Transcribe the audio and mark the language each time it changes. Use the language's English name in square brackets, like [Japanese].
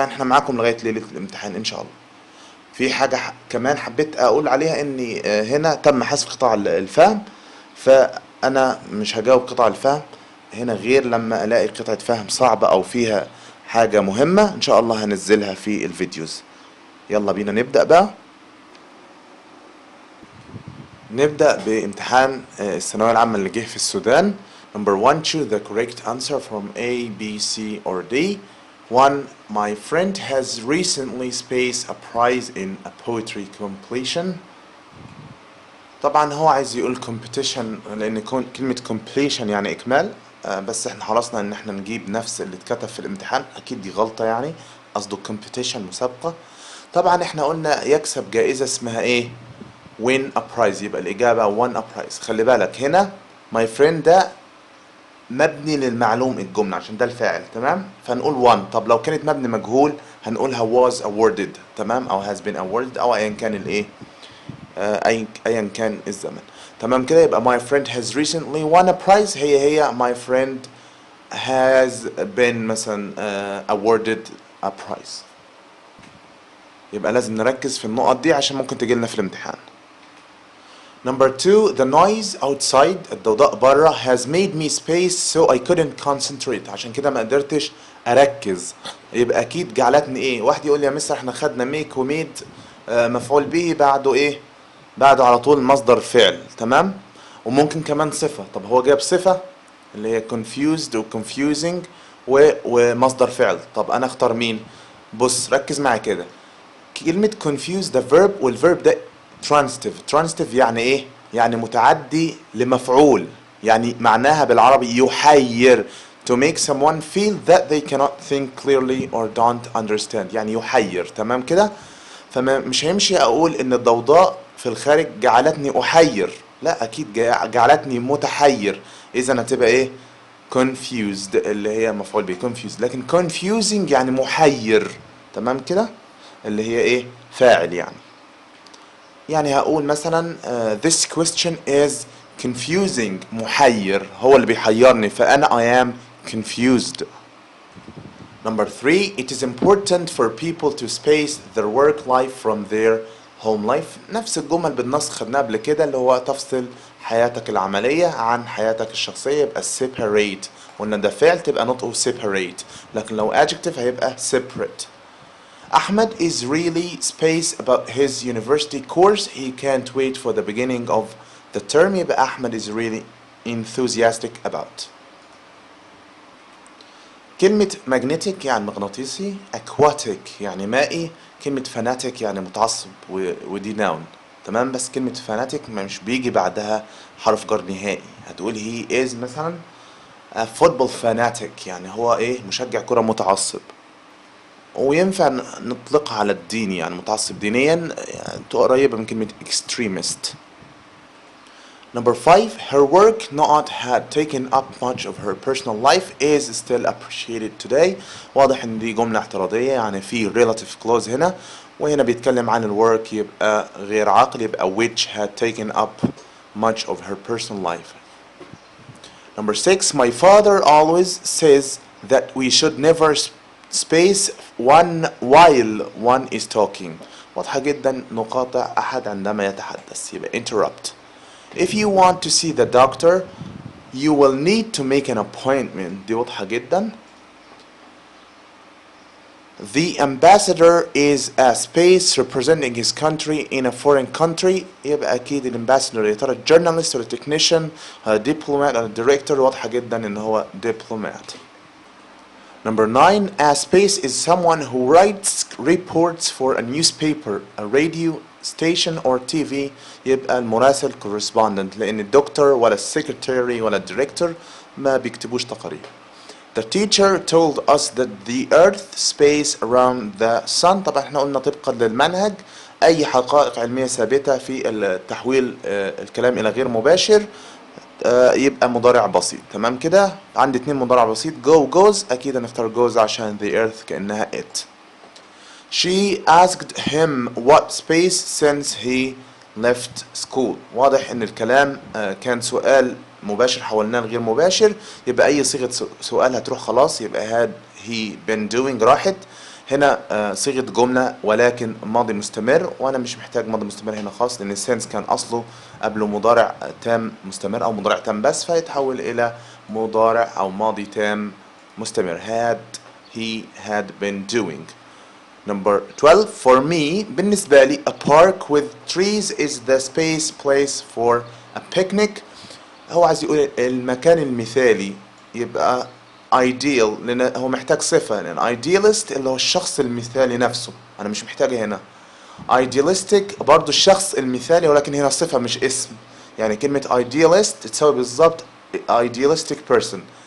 [Arabic] يعني احنا معاكم لغايه ليله الامتحان ان شاء الله. في حاجه كمان حبيت اقول عليها، اني هنا تم حذف قطاع الفهم، فانا مش هجاوب قطاع الفهم هنا غير لما الاقي قطعة فهم صعبة او فيها حاجة مهمة. ان شاء الله هنزلها في الفيديوز. يلا بينا نبدأ بقى. نبدأ بامتحان الثانوية العامة اللي جه في السودان. [English] Number 1, choose the correct answer from A, B, C or D. 1. My friend has recently spaced a prize in a poetry completion. [Arabic] طبعا هو عايز يقول competition لان كلمة completion يعني اكمال، بس احنا حرصنا ان احنا نجيب نفس اللي اتكتب في الامتحان. اكيد دي غلطة، يعني قصده competition مسابقة. طبعا احنا قلنا يكسب جائزة اسمها ايه؟ [English] win a prize، [Arabic] يبقى الاجابة [English] won a prize. [Arabic] خلي بالك هنا my friend ده مبني للمعلوم الجملة عشان ده الفاعل، تمام؟ فنقول won. طب لو كانت مبني مجهول هنقولها [English] was awarded، [Arabic] تمام؟ او [English] has been awarded، [Arabic] او ايا كان الايه، ايا كان الزمن. تمام كده. [English] يبقى my friend has recently won a prize هي my friend has been مثلا awarded a prize. [Arabic] يبقى لازم نركز في النقط دي عشان ممكن تجيلنا في الامتحان. [English] Number 2, the noise outside، [Arabic] الضوضاء بره [English] has made me space so I couldn't concentrate، [Arabic] عشان كده ما قدرتش اركز. يبقى اكيد جعلتني ايه؟ واحد يقول لي يا مستر احنا خدنا ميك وميد مفعول به بعده ايه؟ بعده على طول مصدر فعل، تمام؟ وممكن كمان صفة. طب هو جاب صفة اللي هي confused و confusing ومصدر فعل. طب انا اختار مين؟ بص ركز معايا كده. كلمة confused ده verb، والverb ده transitive يعني ايه؟ يعني متعدي لمفعول. يعني معناها بالعربي يحير. [English] to make someone feel that they cannot think clearly or don't understand، [Arabic] يعني يحير. تمام كده؟ فمش هيمشي اقول ان الضوضاء في الخارج جعلتني احير، لا اكيد جعلتني متحير. اذا هتبقى ايه؟ confused اللي هي مفعول به confused. لكن confusing يعني محير، تمام كده، اللي هي ايه؟ فاعل. يعني هقول مثلا [English] this question is confusing، [Arabic] محير، هو اللي بيحيرني، فانا [English] I am confused. Number 3, it is important for people to space their work life from their home life. [Arabic] نفس الجمل بالنص خدناها قبل كده، اللي هو تفصل حياتك العملية عن حياتك الشخصية، يبقى separate. قلنا ده فعل تبقى نطقه separate، لكن لو adjective هيبقى separate. [English] Ahmed is really spaced about his university course. He can't wait for the beginning of the term. يبقى Ahmed is really enthusiastic about. [Arabic] كلمة magnetic يعني مغناطيسي، aquatic يعني مائي، كلمة fanatic يعني متعصب ودي noun، تمام؟ بس كلمة fanatic مش بيجي بعدها حرف جر نهائي. هتقول [English] he is [Arabic] مثلا [English] a football fanatic، [Arabic] يعني هو ايه؟ مشجع كرة متعصب. وينفع نطلقها على الدين، يعني متعصب دينيا، يعني قريبة من كلمة extremist. [English] Number 5, her work not had taken up much of her personal life is still appreciated today. [Arabic] واضح ان دي جملة اعتراضية، يعني في relative clause هنا، وهنا بيتكلم عن الwork يبقى غير عاقل، يبقى [English] which had taken up much of her personal life. Number 6, my father always says that we should never space one while one is talking. [Arabic] واضحة جدا، نقاطع أحد عندما يتحدث، يبقى interrupt. [English] If you want to see the doctor you will need to make an appointment. [Arabic] دي واضحة جدا. [English] The ambassador is a space representing his country in a foreign country. [Arabic] يبقى أكيد الامباسsador يا ترى journalist ولا technician، diplomat ولا director. واضحة جدا إن هو diplomat. [English] Number 9, a space is someone who writes reports for a newspaper, a radio station or TV. [Arabic] يبقى المراسل correspondent، لأن الدكتور ولا السكرتيري ولا الديركتور ما بيكتبوش تقارير. [English] The teacher told us that the earth space around the sun. [Arabic] طبعا احنا قلنا طبقا للمنهج أي حقائق علمية ثابتة في التحويل الكلام إلى غير مباشر يبقى مضارع بسيط. تمام كده؟ عندي 2 مضارع بسيط، go goes، اكيد هنختار goes عشان the earth كأنها it. [English] She asked him what space since he left school. [Arabic] واضح ان الكلام كان سؤال مباشر حولناه لغير مباشر، يبقى اي صيغة سؤال هتروح خلاص، يبقى [English] had he been doing [Arabic] راحت. هنا صيغة جملة ولكن ماضي مستمر، وانا مش محتاج ماضي مستمر هنا خالص لان السنس كان اصله قبله مضارع تام مستمر او مضارع تام بس، فيتحول الى مضارع او ماضي تام مستمر. [English] had been doing. Number 12, for me [Arabic] بالنسبة لي [English] a park with trees is the space place for a picnic. [Arabic] هو عايز يقول المكان المثالي، يبقى ideal لأن هو محتاج صفة، لأن idealist اللي هو الشخص المثالي نفسه، أنا مش محتاجة هنا. idealistic برضو الشخص المثالي ولكن هنا صفة مش اسم، يعني كلمة idealist تساوي بالظبط idealistic person.